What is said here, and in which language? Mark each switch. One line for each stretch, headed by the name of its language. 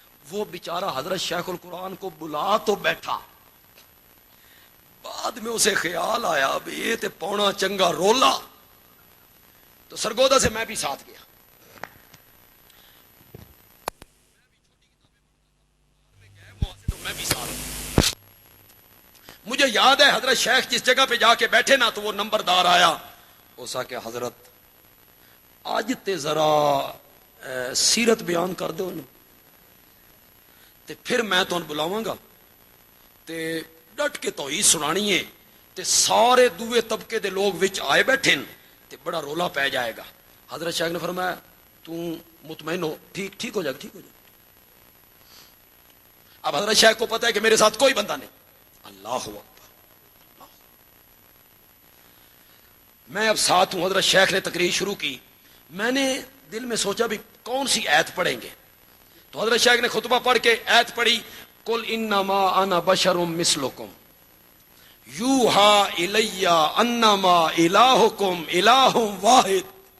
Urdu: وہ بیچارہ حضرت شیخ القرآن کو بلا تو بیٹھا, بعد میں اسے خیال آیا اب
Punjabi: یہ تے پونا چنگا رولا.
Urdu: تو سرگودا سے میں بھی ساتھ گیا. میں بھی ساتھ. مجھے یاد ہے حضرت شیخ جس جگہ پہ جا کے بیٹھے نا تو وہ نمبردار آیا.
Punjabi: اس کہ حضرت آج تے ذرا سیرت بیان کر دو نا, تے پھر میں تو بلاواں گا تے ڈٹ کے توحید سنانی ہے. تے سارے دوے طبقے دے لوگ وچ آئے بیٹھے تے بڑا رولا پہ جائے گا.
Urdu: حضرت شیخ نے فرمایا تو مطمئن ہو, ٹھیک ہو جائے گا, ٹھیک ہو جائے گا. اب حضرت شیخ کو پتا ہے کہ میرے ساتھ کوئی بندہ نہیں. اللہ اکبر. میں اب ساتھ ہوں. حضرت شیخ نے تقریر شروع کی. میں نے دل میں سوچا بھی کون سی آیت پڑھیں گے, تو حضرت شیخ نے خطبہ پڑھ کے آیت پڑھی
Arabic: قل انما انا بشر مثلکم یوحا الی انما الہکم الہ واحد.